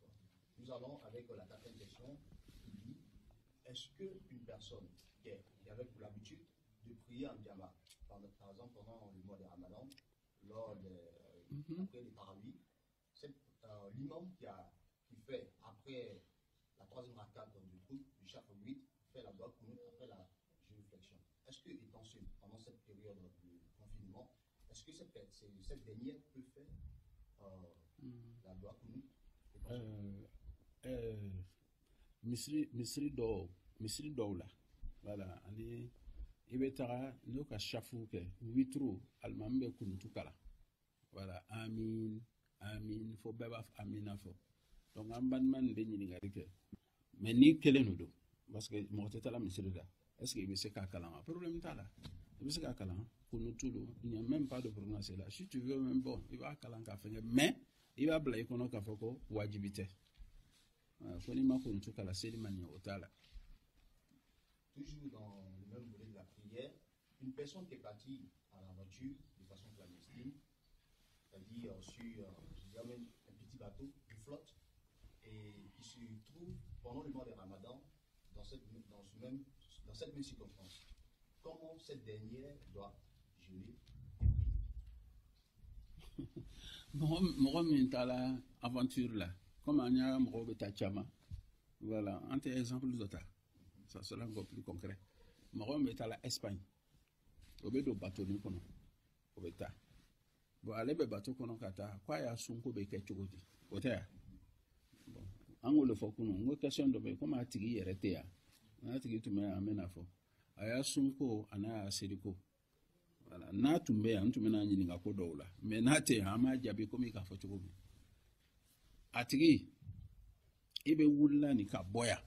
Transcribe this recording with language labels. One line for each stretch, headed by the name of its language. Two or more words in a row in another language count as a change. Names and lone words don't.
French: Nous allons avec la 4e question qui dit, est-ce qu'une personne qui avait pour l'habitude de prier en diamant, par exemple pendant le mois de Ramadan, après les tarawih, l'imam qui fait après la 3e rak'at du chapitre 8 fait la doua kunut après la génuflexion. Est-ce que étant seul pendant cette période de confinement, est-ce que cette dernière peut faire la doua kunut?
Bambara: misiri dɔw la voilà ani i bɛ taga n'o ka safu kɛ witru alimami bɛ kunutu kala voilà amin amin fo bɛɛ b'a fɔ amina fɔ donc an balima nin bɛ ɲininkali kɛ mais n'i kelen de don
French: parce que
Bambara: mɔgɔ tɛ taala misiri la
French: est ce que
Bambara: i bɛ se k'a kalan wa problème t'a la i bɛ se k'a kalan kunutu don
French: il n'y a même pas de problème c'est là si tu veux même bon
Bambara: i b'a kalan k'a fɛngɛ mais i b'a bila i kɔnɔ k'a fɔ ko wajibi tɛ ko n'i ma kunutu kala seli ma ɲɛ o t'a la.
French: Toujours dans le même volet de la prière, une personne qui est partie à l'aventure de façon clandestine, c'est-à-dire sur un petit bateau, une flotte, et qui se trouve pendant le mois de Ramadan dans cette même circonstance. Comment cette dernière doit gérer?
Bambara: mɔgɔ min t'a la aventure la comme an y'a mɔgɔw bɛ taa caman voilà an tɛ exemple dɔ ta.
French: Ça sera encore plus concret.
Bambara: Mɔgɔ min bɛ taa la Espagne o bɛ don bateau nin kɔnɔ o bɛ taa bon ale bɛ bateau kɔnɔ ka taa ko a y'a sun ko bɛ kɛ cogo di o tɛ yan bon an k'o de fɔ kunun n ko question dɔ bɛ yen komi a tigi yɛrɛ tɛ yan n'a tigi tun bɛ yan an bɛ n'a fɔ a y'a sun ko a n'a y'a seri ko voilà n'a tun bɛ yan n tun bɛ n'a ɲininka ko dɔw la mais n'a tɛ yan an b'a jaabi komi k'a fɔ cogo min a tigi i bɛ wulila nin ka bɔ yan.